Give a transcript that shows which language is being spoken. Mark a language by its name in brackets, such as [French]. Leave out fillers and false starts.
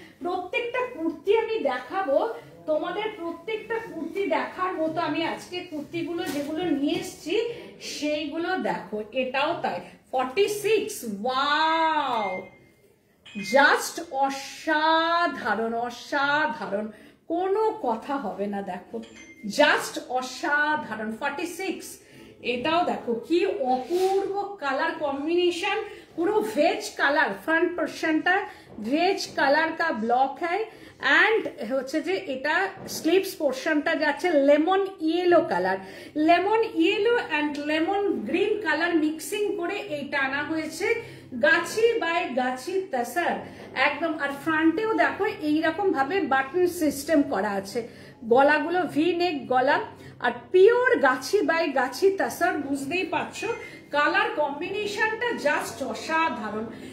[Bangla] প্রত্যেকটা কুর্তি আমি দেখাবো তোমাদের, প্রত্যেকটা কুর্তি দেখার মতো আমি আজকে কুর্তিগুলো যেগুলো নিয়ে এসেছি সেইগুলো দেখো। এটাও তাই 46, ওয়াও, জাস্ট অসাধারণ, অসাধারণ, কোনো কথা হবে না, দেখো জাস্ট অসাধারণ 46। এটাও দেখো কি অপূর্ব কালার [Hindi] कॉम्बिनेशन, पूरा वेज कलर, फ्रंट पोर्शन का वेज कलर का ब्लॉक है [Bangla] অ্যান্ড হচ্ছে যে এটা স্লিভস পোর্শনটা যাচ্ছে lemon yellow colour, lemon yellow and lemon green colour mixing করে এইটা আনা হয়েছে গাছি বাই গাছি তাসার একদম। আর ফ্রন্টেও দেখো এইরকম ভাবে বাটন সিস্টেম করা আছে, গলাগুলো ভি নেক গলা, আর পিওর গাছি বাই গাছি তাসার, বুঝতেই পারছো কালার কম্বিনেশনটা জাস্ট অসাধারণ।